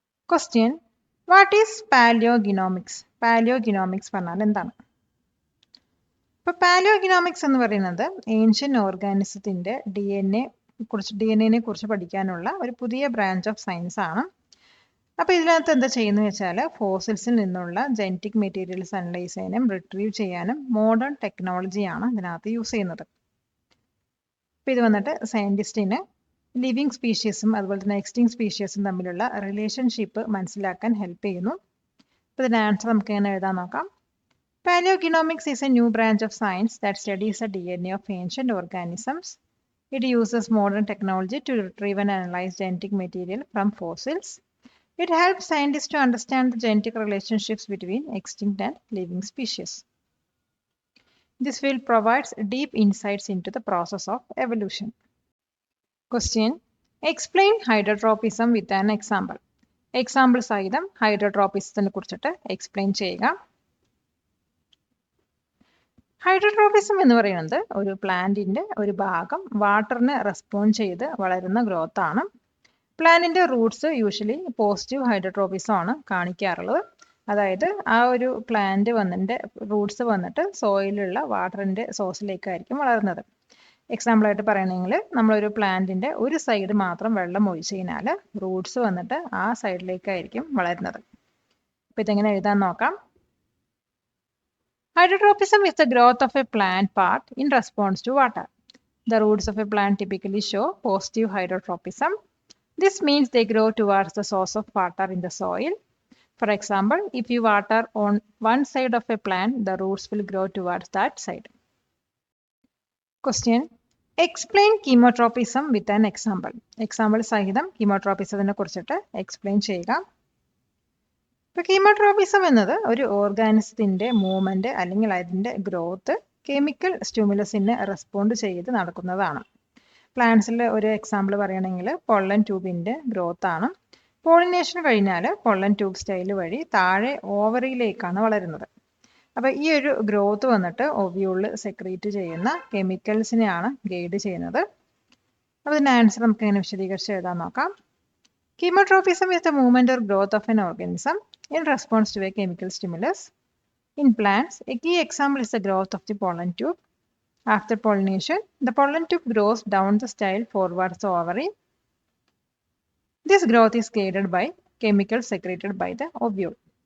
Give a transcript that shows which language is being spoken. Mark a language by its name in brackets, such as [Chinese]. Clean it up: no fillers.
[English] Question: what is paleogenomics? [Malayalam] Paleogenomics പറഞ്ഞാൽ എന്താണ്? ഇപ്പോൾ പാലിയോജിനോമിക്സ് എന്ന് പറയുന്നത് ഏൻഷ്യൻ ഓർഗാനിസത്തിൻ്റെ ഡി എൻ എനെ കുറിച്ച് പഠിക്കാനുള്ള ഒരു പുതിയ ബ്രാഞ്ച് ഓഫ് സയൻസ് ആണ്. അപ്പോൾ ഇതിനകത്ത് എന്താ ചെയ്യുന്നത് വെച്ചാൽ ഫോസിൽസിൽ നിന്നുള്ള ജനറ്റിക് മെറ്റീരിയൽസ് അനലൈസ് ചെയ്യാനും റിട്രീവ് ചെയ്യാനും മോഡേൺ ടെക്നോളജിയാണ് ഇതിനകത്ത് യൂസ് ചെയ്യുന്നത്. അപ്പോൾ ഇത് വന്നിട്ട് സയൻറ്റിസ്റ്റിന് ലിവിങ് സ്പീഷീസും അതുപോലെ തന്നെ എക്സ്റ്റിങ് സ്പീഷീസും തമ്മിലുള്ള റിലേഷൻഷിപ്പ് മനസ്സിലാക്കാൻ ഹെൽപ്പ് ചെയ്യുന്നു. അപ്പോൾ ഇതിൻ്റെ ആൻസർ നമുക്ക് എങ്ങനെ എഴുതാൻ നോക്കാം. [English] Paleogenomics is a new branch of science that studies the DNA of ancient organisms. It uses modern technology to retrieve and analyze genetic material from fossils. It helps scientists to understand the genetic relationships between extinct and living species. This field provides deep insights into the process of evolution. Question: explain hydrotropism with an example. [Malayalam] Example സഹിതം ഹൈഡ്രോട്രോപിസത്തിനെ കുറിച്ചിട്ട് explain ചെയ്യുക. ഹൈഡ്രോട്രോപിസം എന്ന് പറയുന്നത് ഒരു പ്ലാന്റിൻ്റെ ഒരു ഭാഗം വാട്ടറിന് respond ചെയ്ത് വളരുന്ന ഗ്രോത്ത് ആണ്. പ്ലാന്റിൻ്റെ റൂട്ട്സ് യൂഷ്വലി പോസിറ്റീവ് ഹൈഡ്രോട്രോപിസം ആണ് കാണിക്കാറുള്ളത്. അതായത് ആ ഒരു പ്ലാന്റ് വന്നിട്ട് റൂട്ട്സ് വന്നിട്ട് സോയിലുള്ള വാട്ടറിൻ്റെ സോഴ്സിലേക്കായിരിക്കും വളരുന്നത്. എക്സാമ്പിളായിട്ട് പറയണമെങ്കിൽ നമ്മളൊരു പ്ലാന്റിൻ്റെ ഒരു സൈഡ് മാത്രം വെള്ളം ഒഴിച്ചു കഴിഞ്ഞാൽ റൂട്ട്സ് വന്നിട്ട് ആ സൈഡിലേക്കായിരിക്കും വളരുന്നത്. അപ്പോൾ ഇതെങ്ങനെ എഴുതാൻ നോക്കാം. [English] Hydrotropism is the growth of a plant part in response to water. The roots of a plant typically show positive hydrotropism. This means they grow towards the source of water in the soil. For example, if you water on one side of a plant, the roots will grow towards that side. Question. Explain chemotropism with an example. [Malayalam] Example സഹിതം chemotropism കുറിച്ചിട്ട് explain ചെയ്യുക. ഇപ്പോൾ chemotropism എന്നത് ഒരു ഓർഗാനിസത്തിന്റെ movement അല്ലെങ്കിൽ അതിന്റെ growth chemical സ്റ്റിമുലസിന് respond ചെയ്ത് നടക്കുന്നതാണ്. പ്ലാന്റ്സിൽ ഒരു എക്സാമ്പിൾ പറയുകയാണെങ്കിൽ പൊള്ളൻ ട്യൂബിന്റെ ഗ്രോത്ത് ആണ്. പോളിനേഷൻ കഴിഞ്ഞാൽ പൊള്ളൻ ട്യൂബ് സ്റ്റൈൽ വഴി താഴെ ഓവറിയിലേക്കാണ് വളരുന്നത്. അപ്പോൾ ഈ ഒരു ഗ്രോത്ത് വന്നിട്ട് ഒവ്യൂളിൽ സെക്രീറ്റ് ചെയ്യുന്ന കെമിക്കൽസിനെയാണ് ഗൈഡ് ചെയ്യുന്നത്. അപ്പോൾ ഇതിന്റെ ആൻസർ നമുക്ക് എങ്ങനെ വിശദീകരിച്ച് എഴുതാൻ നോക്കാം. [English] Chemotropism is the movement or growth of an organism in response to a chemical stimulus. In plants, a key example is the growth of the pollen tube. After pollination, the pollen tube grows down the style forwards the ovary. This growth is guided by chemicals secreted by the ovule.